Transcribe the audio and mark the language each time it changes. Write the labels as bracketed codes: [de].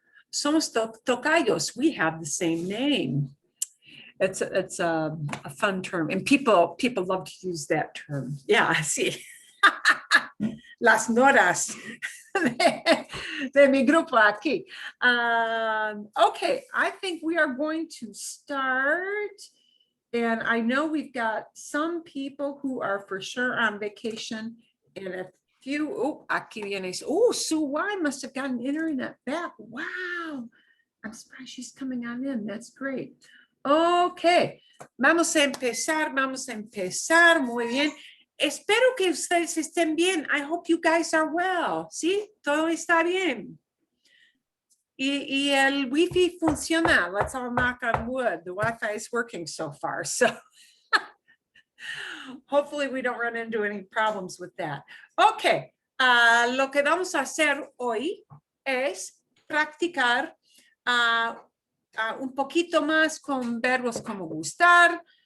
[es] Somos tocayos. [en] We have the same name. It's a fun term, and people love to use that term. Yeah, see. [es] Las noras de mi grupo aquí. [en] Okay, I think we are going to start. And I know we've got some people who are for sure on vacation, and a few, [es] aquí vienes. [en] Sue Y must have gotten internet back. Wow, I'm surprised she's coming on in. That's great. [es] Okay, vamos a empezar. Muy bien. Espero que ustedes estén bien. [en] I hope you guys are well. ¿Sí? [es] Todo está bien. Y el Wi-Fi funciona. [en] Let's all knock on wood. The Wi-Fi is working so far. So hopefully we don't run into any problems with that. Okay. [es] Lo que vamos a hacer hoy es practicar un poquito más con verbos como gustar.